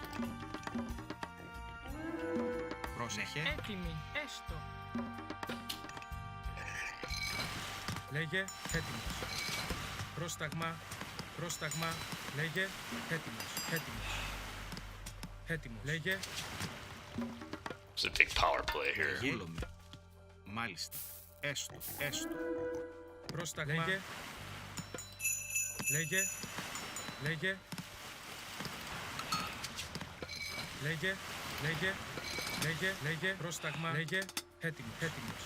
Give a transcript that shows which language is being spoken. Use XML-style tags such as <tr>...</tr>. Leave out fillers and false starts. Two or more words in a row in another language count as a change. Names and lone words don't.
<el>Πρόσεχε. Έτοιμοι. Έστω. Λέγε. Έτοιμος. Πρόσταγμα. Πρόσταγμα. Λέγε. Έτοιμος. Έτοιμος. Έτοιμος. Λέγε.</el> <en>It's a big power play here.</en> <el>Βούλομαι. Μάλιστα. Έστω. Έστω. Πρόσταγμα. Λέγε. Λέγε. Λέγε. Λέγε. Λέγε. Λέγε. Λέγε. Πρόσταγμα. Λέγε. Έτοιμος. Έτοιμος.</el>